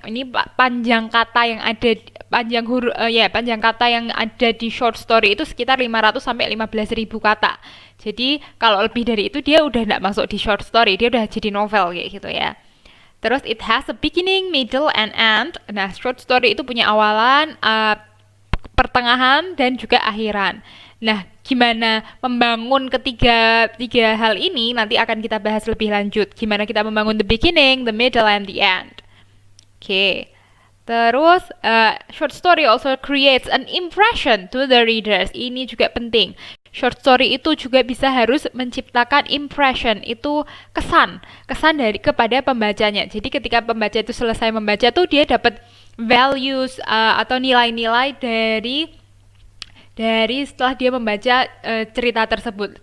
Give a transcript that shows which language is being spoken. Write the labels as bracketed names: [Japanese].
[Indonesian] Ini panjang kata yang ada, panjang kata yang ada di short story itu sekitar 500 sampai 15.000 kata. Jadi kalau lebih dari itu dia udah nggak masuk di short story, dia udah jadi novel kayak gitu ya. [English] Terus it has a beginning, middle, and end. [Indonesian] Nah, short story itu punya awalan, pertengahan, dan juga akhiran. Nah, gimana membangun tiga hal ini nanti akan kita bahas lebih lanjut. Gimana kita membangun [English] the beginning, the middle, and the end. Oke. Terus, short story also creates an impression to the readers. [Indonesian] Ini juga penting. Short story itu juga bisa harus menciptakan impression, itu kesan dari kepada pembacanya. Jadi ketika pembaca itu selesai membaca tuh dia dapat values atau nilai-nilai dari setelah dia membaca cerita tersebut.